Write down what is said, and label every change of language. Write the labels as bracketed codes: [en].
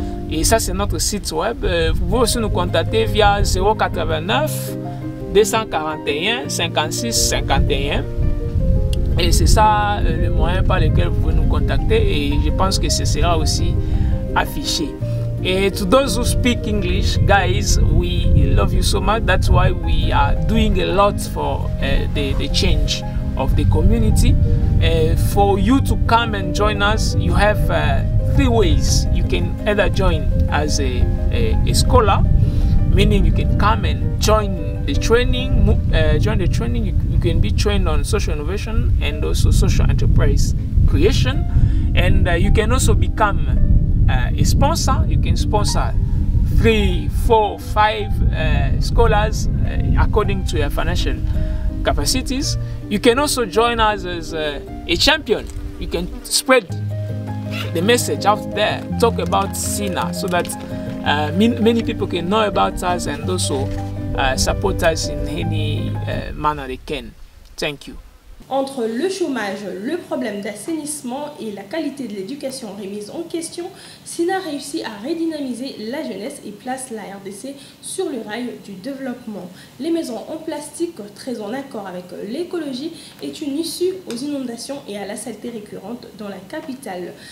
[fr] Et ça, c'est notre site web. Vous pouvez aussi nous contacter via 089 241 56 51. Et c'est ça le moyen par lequel vous pouvez nous contacter. Et je pense que ce sera aussi affiché. [en] And to those who speak English, guys, we love you so much. That's why we are doing a lot for the change of the community. For you to come and join us, you have 3 ways. You can either join as a scholar, meaning you can come and join the training. You can be trained on social innovation and also social enterprise creation. And you can also become a sponsor. You can sponsor 3, 4, 5 scholars according to your financial capacities. You can also join us as a champion. You can spread the message out there, talk about CINA, so that many people can know about us and also support us in any manner they can. Thank you. [fr] Entre le chômage, le problème d'assainissement et la qualité de l'éducation remise en question, Sina réussit à redynamiser la jeunesse et place la RDC sur le rail du développement. Les maisons en plastique, très en accord avec l'écologie, est une issue aux inondations et à la saleté récurrente dans la capitale.